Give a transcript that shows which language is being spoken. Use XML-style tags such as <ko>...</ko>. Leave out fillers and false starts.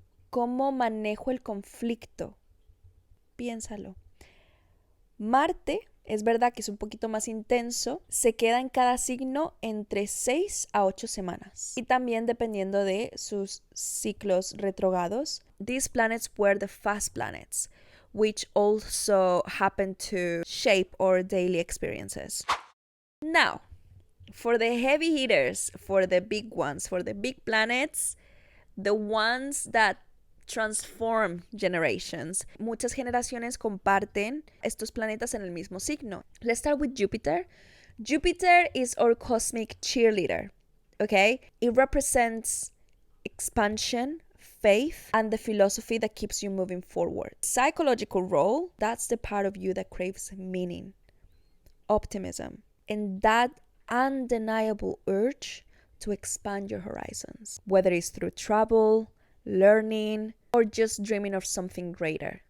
<es>¿Cómo manejo el conflicto? Piénsalo. Marte, es verdad que es un poquito más intenso, se queda en cada signo entre 6 a 8 semanas. Y también dependiendo de sus ciclos retrógrados.</es> <en>These planets were the fast planets, which also happen to shape our daily experiences. Now, for the heavy hitters, for the big ones, for the big planets, the ones that transform generations.</en> <es>Muchas generaciones comparten estos planetas en el mismo signo.</es> <en>Let's start with Jupiter. Jupiter is our cosmic cheerleader, okay? It represents expansion, faith, and the philosophy that keeps you moving forward. Psychological role, that's the part of you that craves meaning, optimism, and that undeniable urge to expand your horizons, whether it's through travel, learning, or just dreaming of something greater.</en>